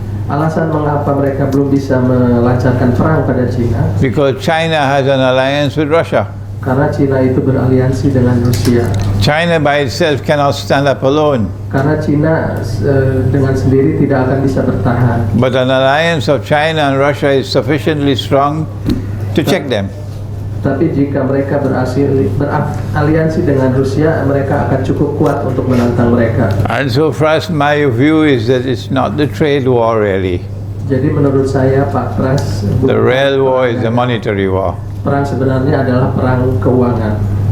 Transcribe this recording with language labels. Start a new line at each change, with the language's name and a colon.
Indonesian: alasan mengapa mereka belum bisa melancarkan perang pada Cina,
English: because China has an alliance with Russia.
Indonesian: karena Cina itu beraliansi dengan Rusia.
English: China by itself cannot stand up alone,
Indonesian: Karena Cina dengan sendiri tidak akan bisa bertahan.
English: but an alliance of China and Russia is sufficiently strong to check them.
Indonesian: Tapi jika mereka beraliansi dengan Rusia, mereka akan cukup kuat untuk menantang mereka.
English: And so for us, my view is that it's not the trade war really.
Indonesian: Jadi menurut saya, Pak Pras,
English: The real war is the monetary war.
Indonesian: perang sebenarnya adalah perang keuangan.